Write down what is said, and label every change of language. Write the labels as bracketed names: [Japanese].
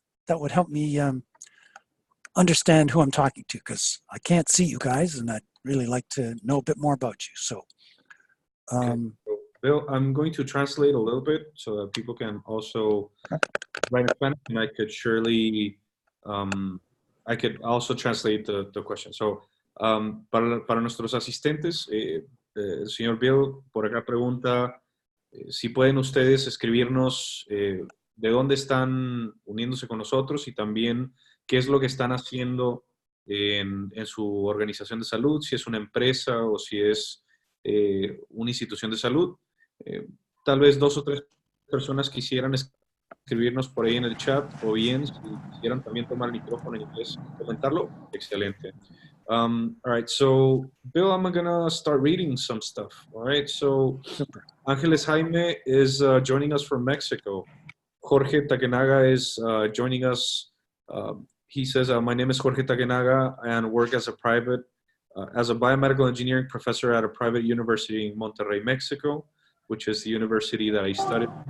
[English] That would help me understand who I'm talking to, because I can't see you guys, and I'd really like to know a bit more about you. So, okay. So Bill, I'm going to translate a little bit so that people can also write in Spanish, and I could surely, I could also translate the question. [Spanish] So, para nuestros asistentes, el señor Bill por acá pregunta si pueden ustedes escribirnos de dónde están uniéndose con nosotros y también qué es lo que están haciendo en su organización de salud, si es una empresa o si es una institución de salud. Tal vez 2 o 3 personas quisieran escribirnos por ahí en el chat, o bien si quisieran también tomar el micrófono en inglés y comentarlo, excelente. [English] All right, so Bill, I'm gonna start reading some stuff. All right, so super. Angeles Jaime is joining us from Mexico. Jorge Takenaga is joining us. He says, my name is Jorge Takenaga and work as a biomedical engineering professor at a private university in Monterrey, Mexico, which is the university that I studied.